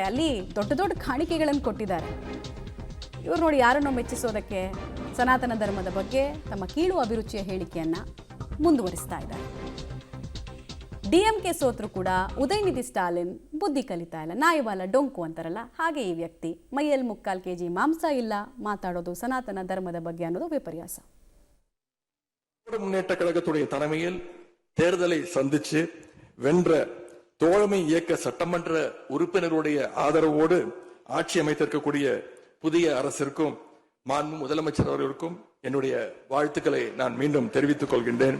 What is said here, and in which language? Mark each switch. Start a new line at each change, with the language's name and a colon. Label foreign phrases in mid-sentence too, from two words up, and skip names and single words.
Kannada: ಅಲ್ಲಿ ದೊಡ್ಡ ದೊಡ್ಡ ಕಾಣಿಕೆಗಳನ್ನು ಕೊಟ್ಟಿದ್ದಾರೆ. ಇವರು ನೋಡಿ ಯಾರನ್ನೋ ಮೆಚ್ಚಿಸೋದಕ್ಕೆ ಸನಾತನ ಧರ್ಮದ ಬಗ್ಗೆ ತಮ್ಮ ಕೀಳು ಅಭಿರುಚಿಯ ಹೇಳಿಕೆಯನ್ನ ಮುಂದುವರಿಸ್ತಾ ಇದ್ದಾರೆ. ಡಿಎಂಕೆ ಸೋತ್ರು ಕೂಡ ಉದಯನಿಧಿ ಸ್ಟಾಲಿನ್ ಬುದ್ಧಿ ಕಲಿತಾ ಇಲ್ಲ. ನಾಯಿವಾಲ ಡೊಂಕು ಅಂತಾರಲ್ಲ, ಹಾಗೆ ಈ ವ್ಯಕ್ತಿ ಮೈಯಲ್ಲಿ 3/4 kg ಮಾಂಸ ಇಲ್ಲ, ಮಾತಾಡೋದು ಸನಾತನ ಧರ್ಮದ ಬಗ್ಗೆ ಅನ್ನೋದು ವಿಪರ್ಯಾಸ.
Tamil: முன்னேற்ற கழகத்துடைய தலைமையில் தேர்தலை சந்திச்சு வென்ற தோழமை இயக்க சட்டமன்ற உறுப்பினருடைய ஆதரவோடு ஆட்சி அமைத்திருக்கக்கூடிய புதிய அரசிற்கும் மாண்பு முதலமைச்சர் அவர்களுக்கும் என்னுடைய வாழ்த்துக்களை நான் மீண்டும் தெரிவித்துக் கொள்கின்றேன்.